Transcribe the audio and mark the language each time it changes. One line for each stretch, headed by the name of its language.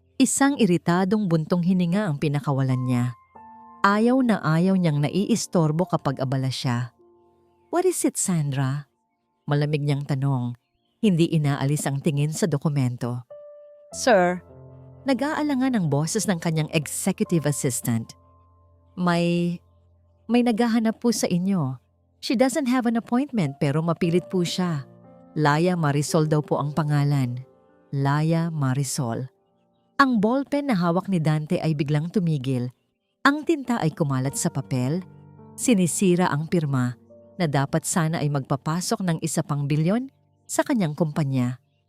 Filipino: Isang iritadong buntong hininga ang pinakawalan niya. Ayaw na ayaw niyang naiistorbo kapag abala siya.
English: "What is it,
Filipino: Sandra?" Malamig niyang tanong. Hindi inaalis ang tingin sa dokumento. "Sir," nag-aalangan ang boses ng kanyang executive assistant. May naghahanap po sa inyo.
English: She doesn't have an appointment
Filipino: pero mapilit po siya. Laya Marisol daw po ang pangalan. Laya Marisol. Ang ballpen na hawak ni Dante ay biglang tumigil. Ang tinta ay kumalat sa papel. Sinisira ang pirma na dapat sana ay magpapasok ng 1 bilyon sa kanyang kumpanya.